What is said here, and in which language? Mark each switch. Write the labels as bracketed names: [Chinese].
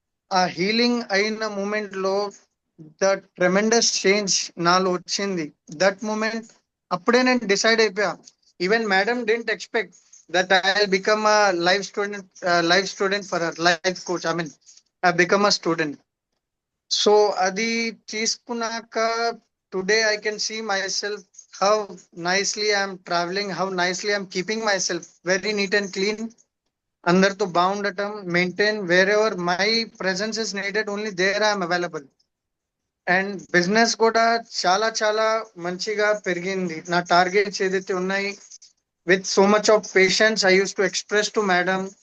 [Telugu] ఆ హీలింగ్ అయిన మూమెంట్ లో [English] the tremendous change [Telugu] నాలో వచ్చింది. [English] that moment [Telugu] అప్పుడే నేను డిసైడ్ అయిపోయా. [English] Even madam didn't expect that I become a life student for her, life coach. I mean I become a student. [Telugu] So అది తీసుకున్నాక [English] Today I can see myself how nicely I'm traveling, how nicely I'm keeping myself very neat and clean. [Telugu] అందరితో బాగుండటం, [English] Maintain, where my presence is needed only there I'm available. [Telugu] And business కూడా చాలా చాలా మంచిగా పెరిగింది. నా targets ఏదైతే ఉన్నాయి [English] With so much of patience I use to express to madam.